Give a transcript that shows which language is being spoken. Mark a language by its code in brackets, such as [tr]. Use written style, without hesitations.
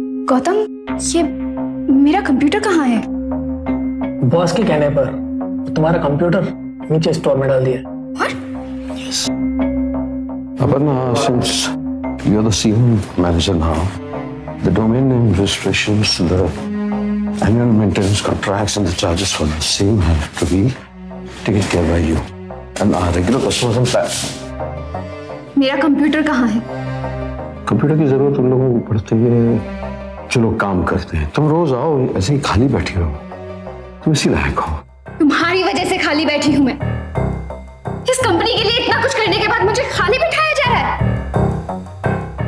[hi] गौतम, ये मेरा कंप्यूटर कहाँ है? बॉस के कहने पर तुम्हारा कंप्यूटर नीचे स्टोर में डाल दिया। [en] Aparna, since you're the senior manager now, the domain name registrations, the annual maintenance contracts and the charges for the same have to be taken care by you. And our regular customers and [hi] मेरा computer कहाँ है? Computer की जरूरत उन लोगों को पड़ती है जो लोग काम करते हैं। तुम रोज आओ, ऐसे ही खाली बैठी रहो, तुम इसी लायक हो। तुम्हारी वजह से खाली बैठी हूँ मैं। इस कंपनी के लिए इतना कुछ करने के बाद मुझे खाली बिठाया जा रहा है।